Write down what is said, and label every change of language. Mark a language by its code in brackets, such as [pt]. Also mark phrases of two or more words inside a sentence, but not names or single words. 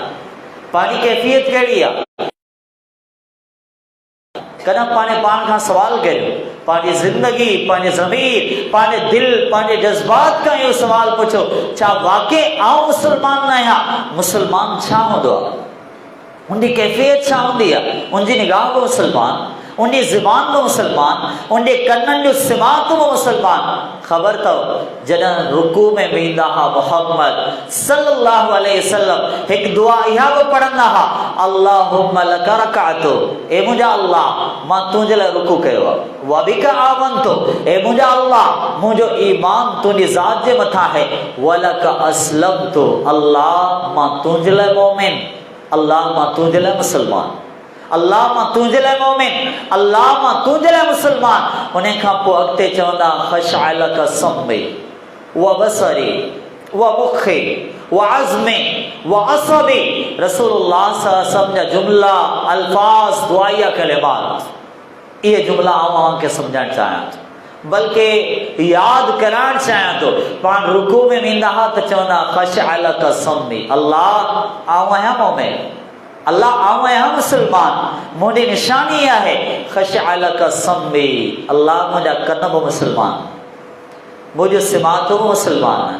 [sd] पंहिंजी कैफ़ियत कहिड़ी आहे? कॾहिं पाण खां सवाल करियो, पंहिंजी ज़िंदगी, पंहिंजे ज़मीर, पंहिंजे दिल, पंहिंजे जज़्बात खां इहो सवाल पुछो, छा वाक़ई आउं मुसलमान न आहियां? मुसलमान छा हूंदो आहे? उनजी कैफ़ियत छा हूंदी आहे? उनजी निगाह बि मुसलमान, उनजी ज़ुबान बि मुसलमान, उनजे कननि जो सिमात बि मुसलमान। ख़बर अथव, जॾहिं रुकू में वेंदा हुआ मुहम्मद [ar] صلى الله عليه وسلم, [sd] हिकु दुआ इहा बि पढ़ंदा हुआ, [ar] اللهم لك ركعت, [sd] ए मुंहिंजा अल्लाह, मां तुंहिंजे लाइ रुकू कयो आहे। [ar] وبك آمنت, [sd] ए मुंहिंजा अल्लाह, मुंहिंजो ईमान तुंहिंजी ज़ात जे मथां आहे। [ar] ولك أسلمت, [sd] अल्लाह मां तुंहिंजे लाइ मोमिन, अल्लाह मां तुंहिंजे लाइ मुसलमान, अल्लाह मां तुंहिंजे लाइ मोमिन, अल्लाह मां तुंहिंजे लाइ मुसलमान। उन खां पोइ अॻिते चवंदा, [ar] خشع لك سمعي وبصري ومخي وعظمي وعصبي. [sd] रसूलुल्लाह [ar] صلى الله عليه وسلم [sd] जा जुमला, अल्फाज, दुआया कलिमात, इहे जुमला आउं खे सम्झाइणु चाहियां थो, बल्कि यादि कराइणु चाहियां थो। पाण रुकू में वेंदा हुआ त चवंदा, [ar] خشع لك سمعي, [sd] अल्लाह आउं आहियां मोमिन, अल्लाह आउं आहियां मुसलमान, मुंहिंजी निशानी आहे। [ar] خشع لك سمعي, [sd] अल्लाह मुंहिंजा कन बि मुसलमान, मुंहिंजो सिमातूं बि मुसलमान आहिनि।